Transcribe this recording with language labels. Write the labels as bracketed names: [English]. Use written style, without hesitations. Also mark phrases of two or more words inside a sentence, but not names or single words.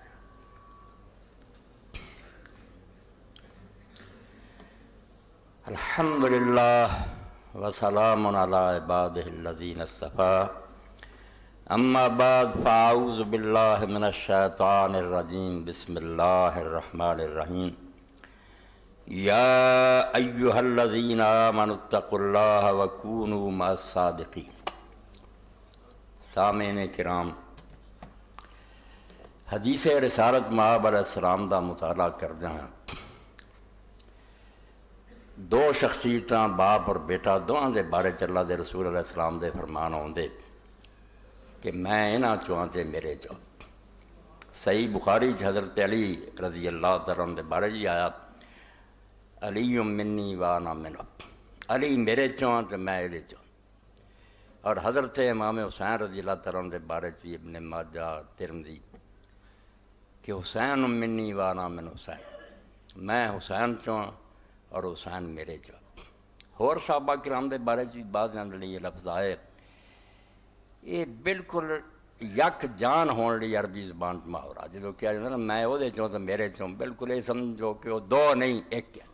[Arabic] الحمد لله وسلام على عباده الذين اصطفى. اما بعد فاعوذ بالله من الشیطان الرجیم. بسم اللہ الرحمن الرحیم. یا ایہا الذین آمنوا اتقوا اللہ وکونوا مع الصادقین. [Punjabi] سامعین کرام، حدیث رسالت مآب علیہ السلام دا مطالعہ کردے ہیں. دو شخصیتاں باپ اور بیٹا دونوں دے بارے اللہ دے رسول علیہ السلام دے فرمان آندے کہ میں انہاں چواں تے میرے چو. صحیح بخاری چ حضرت علی [Arabic] رضی اللہ تعالیٰ عنہ [Punjabi] دے بارے جی آیا [Arabic] علی منی وانا منہ، [Punjabi] علی میرے چواں تے میں اے چو. اور حضرت امام حسین [Arabic] رضی اللہ تعالیٰ عنہ [Punjabi] دے بارے چ ابن ماجہ ترمذی کہ [Arabic] حسین منی وانا من حسین، [Punjabi] میں حسین چواں اور حسین میرے چو. اور صحابہ کرام دے بارے چ بعض اندر یہ لفظ آئے، یہ بالکل یک جان ہون لی عربی زبان محاورہ جدو کیا جاتا نا میں وہ دے چوں تو میرے چوں، بالکل یہ سمجھو کہ وہ دو نہیں ایک ہے.